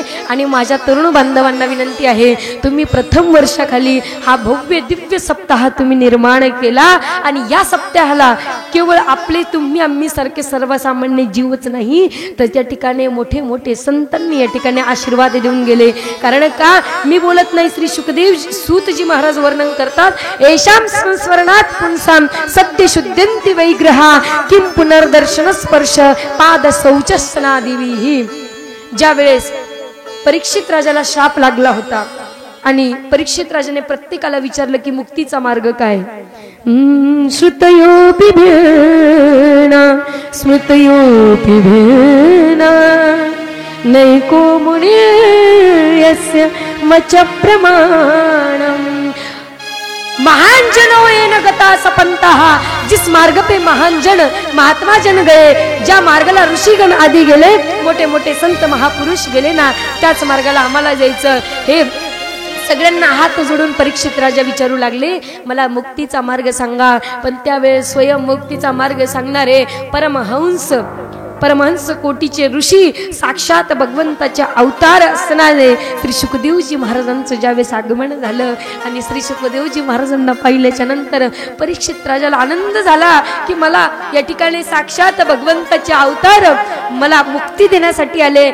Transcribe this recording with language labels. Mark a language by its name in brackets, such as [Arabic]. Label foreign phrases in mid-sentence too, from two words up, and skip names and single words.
[Marathi] आणि माझ्या तरुण बांधवांना विनंती आहे, तुम्ही प्रथम वर्षाखाली हा भव्य दिव्य सप्ताह तुम्ही निर्माण केला, आणि या सप्ताहाला केवळ आपले तुम्ही आम्ही सारखे सर्वसामान्य जीवच नाही, तर त्या ठिकाणी मोठे मोठे संतांनी या ठिकाणी आशीर्वाद देऊन गेले। कारण का मी बोलत नाही, श्री सुखदेव सूतजी महाराज वर्णन करतात, [Sanskrit] येशाम संस्मरणात पुंसाम सत्य शुद्धंती वैग्रहा किम पुनर्दर्शन स्पर्श पाद शौचस्नादिविही। [Marathi] ज्या वेळेस परीक्षित राजाला शाप लागला होता आणि परीक्षित राजाने प्रत्येकाला विचारलं की मुक्तीचा मार्ग काय, [Sanskrit] श्रुतयोपि भेना स्मृतयोपि भेना नैको मुनिर्यस्य मच प्रमाणम। महान जन येन गता सपंतः, [Hindi] जिस मार्ग पे महान जन महात्मा जन गए, [Marathi] ज्या मार्गाला ऋषीगण आधी गेले, मोठे मोठे संत महापुरुष गेले ना, त्याच मार्गाला आम्हाला जायचं। हे सगळ्यांना हात जोडून परीक्षित राजा विचारू लागले, मला मुक्तीचा मार्ग सांगा। पण त्यावेळेस स्वयं मुक्तीचा मार्ग सांगणारे परमहंस कोटीचे ऋषी, साक्षात भगवंताच्या अवतार असणारे श्री सुखदेवजी महाराजांचं ज्यावेळेस आगमन झालं आणि श्री सुखदेवजी महाराजांना पाहिल्याच्या नंतर परीक्षित राजाला आनंद झाला की मला या ठिकाणी साक्षात भगवंताचे अवतार मला मुक्ती देण्यासाठी आले।